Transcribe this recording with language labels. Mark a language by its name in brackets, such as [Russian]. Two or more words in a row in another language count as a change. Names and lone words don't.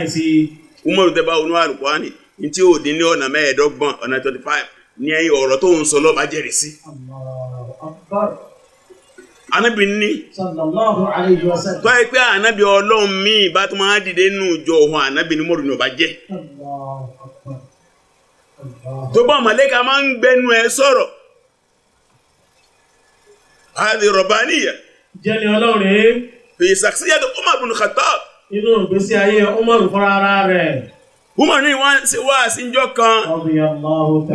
[Yoruba] Umaru tẹ́ bá wọnú Al-Qur'ani ní tí ó dín ní ọ̀nà 25 ọ̀nà 25 ní ọ̀rọ̀ tó ń sọ ló bá jẹ́rìí sí. [Arabic] الله أكبر. [Yoruba] Ànábì ní [Arabic] صلى الله عليه وسلم. [Yoruba] tó yẹ pé ànábì Ọlọ́run míì bá tún máa dìde nínú ìjọ òun ànábì ní Umaru ní ó bá jẹ́. [Arabic] الله أكبر. الله. [Yoruba] tó bá màlẹ́kà máa ń gbẹnu ẹ sọ̀rọ̀ [Arabic] هادي ربانية [Yoruba] Jẹ́ni Ọlọ́run rèé [Arabic] في شخصية عمر بن الخطاب. [Yoruba] nínú ìgbésí ayé Umaru fúnra ara rẹ̀. Umar ní wọ́n ṣe wá síjọ́ kan [Arabic] رضي الله تعالى.